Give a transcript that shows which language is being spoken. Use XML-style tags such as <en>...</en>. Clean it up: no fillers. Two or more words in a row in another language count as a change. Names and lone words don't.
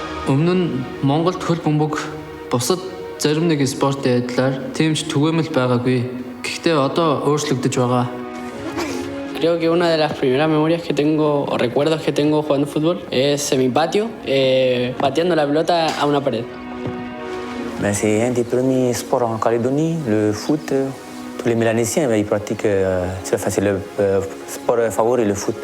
<mn>Өмнө нь Монголд хөл бөмбөг бусад зарим нэг спортын адилаар тэмч түгээмэл байгаагүй. Гэхдээ одоо өөрчлөгдөж байгаа.</mn> <es>Creo que una de las primeras memorias que tengo, o recuerdos que tengo jugando fútbol, es en mi patio, pateando la pelota a una pared.</es> <fr>C'est un des premiers sports en Calédonie, le foot. Tous les Mélanésiens ils pratiquent, c'est le sport favori, le foot.</fr>